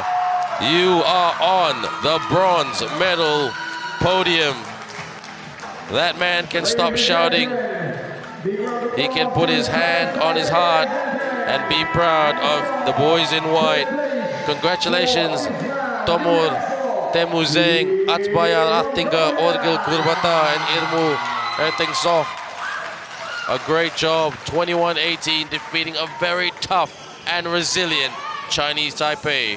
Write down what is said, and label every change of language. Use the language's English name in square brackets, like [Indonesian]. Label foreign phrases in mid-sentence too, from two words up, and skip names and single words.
[English] You are on the bronze medal podium. That man can stop shouting. He can put his hand on his heart and be proud of the boys in white. Congratulations, Tomur, Temuzeng, Atsbayan, Attinga, Orgil, Kurbata, and Irmu Ertingsof. A great job, 21-18, defeating a very tough and resilient Chinese Taipei.